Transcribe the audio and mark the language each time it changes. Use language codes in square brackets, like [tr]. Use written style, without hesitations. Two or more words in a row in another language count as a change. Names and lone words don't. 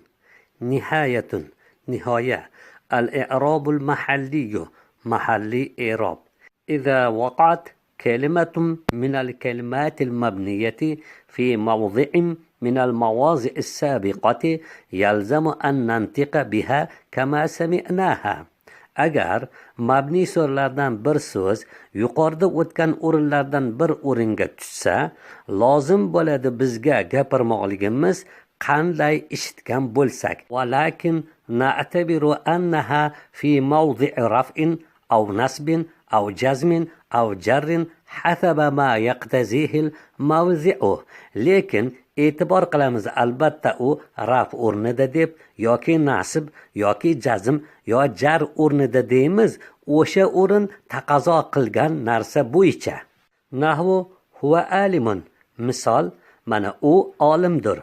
[ar] نهاية نهاية الإعراب المحلي محلي إعراب. إذا وقعت كلمة من الكلمات المبنية في موضع من المواضع السابقة يلزم أن ننطق بها كما سمعناها. [uz] Agar mabni so'zlardan bir so'z yuqorida o'tgan o'rinlardan bir o'ringa tushsa, lozim bo'ladi bizga gapirmoqligimiz qanday eshitgan bo'lsak. [ar] ولكن نعتبر أنها في موضع رفع أو نصب أو جزم أو جر حسب ما يقتضيه الموضع. [uz] Lekin e'tibor qilamiz, albatta u raf o'rnida deb yoki nasb yoki jazm yo jar o'rnida deymiz, o'sha o'rin taqozo qilgan narsa bo'yicha. [ar] نحو هو عالم. [uz] Misol, mana u olimdir.